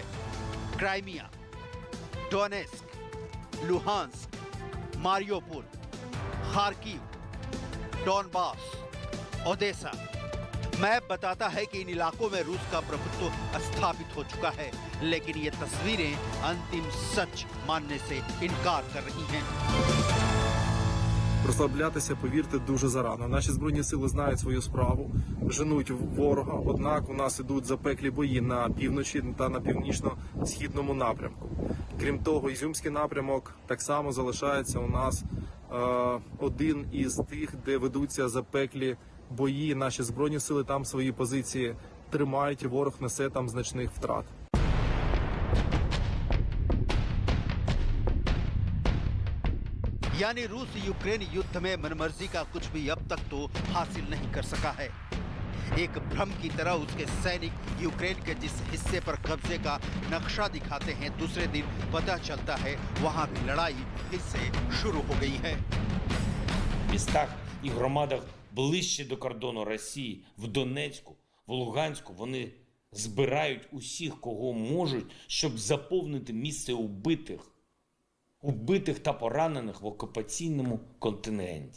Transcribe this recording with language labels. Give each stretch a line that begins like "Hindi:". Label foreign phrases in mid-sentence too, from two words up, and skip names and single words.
Hindi: क्राइमिया, डोनेस्क, लुहांस्क, मारियोपोल, खार्किव, डॉनबास, ओडेसा। मैप बताता है कि इन इलाकों में रूस का प्रभुत्व स्थापित हो चुका है, लेकिन ये तस्वीरें अंतिम सच मानने से इनकार कर रही हैं।
Ukrainian: Розслаблятися, повірте, дуже зарано. Наші Збройні сили знають свою справу, женуть ворога, однак у нас ідуть запеклі бої на півночі та на північно-східному напрямку. Крім того, Ізюмський напрямок так само залишається у нас один із тих, де ведуться запеклі бої. Наші Збройні сили там свої позиції тримають, і ворог несе там значних втрат.
Hindi: यानी रूस यूक्रेन युद्ध में मनमर्जी का कुछ भी अब तक तो हासिल नहीं कर सका है। एक भ्रम की तरह उसके सैनिक यूक्रेन के जिस हिस्से पर कब्जे का नक्शा दिखाते हैं, दूसरे दिन पता चलता है वहां भी लड़ाई फिर से शुरू हो गई है।
Ukrainian: В містах і громадах ближче до кордону Росії, в Донецьку, в Луганську, вони збирають усіх, кого можуть, щоб заповнити місце убитих та поранених в окупаційному континенті.